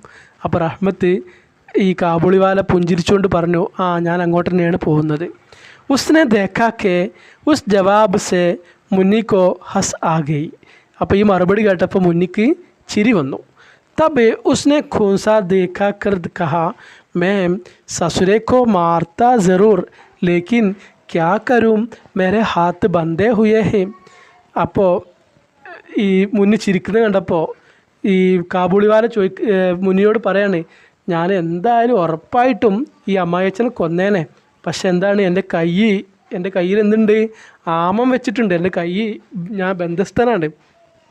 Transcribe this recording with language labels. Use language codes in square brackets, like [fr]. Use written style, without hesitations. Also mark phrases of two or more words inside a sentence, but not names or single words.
[ml] അപ്പോൾ റഹ്മത്ത് ഈ കാബൂളി വാല പുഞ്ചിരിച്ചുകൊണ്ട് പറഞ്ഞു, ഞാൻ അങ്ങോട്ട് തന്നെയാണ് പോകുന്നത്. [hi] उसने देखा के उस जवाब से मुन्नी को हस आ गई. [ml] അപ്പോൾ ഈ മറുപടി കേട്ടപ്പോൾ മുന്നിക്ക് ചിരി വന്നു. [hi] तब उसने खूंसा देखा कर कहा मैं ससुरे को मारता ज़रूर लेकिन क्या करूँ मेरे हाथ बंधे हुए हैं. [ml] അപ്പോൾ ഈ മുന്നി ചിരിക്കുന്നത് കണ്ടപ്പോൾ ഈ കാബൂളിവാല മുന്നിയോട് പറയാണ്, ഞാൻ എന്തായാലും ഉറപ്പായിട്ടും ഈ അമ്മായിയച്ഛനെ കൊന്നേനെ. പക്ഷെ എന്താണ്, എൻ്റെ കയ്യിൽ എന്തുണ്ട്, ആമം വെച്ചിട്ടുണ്ട്. എൻ്റെ കൈ, ഞാൻ ബന്ധസ്ഥനാണ്.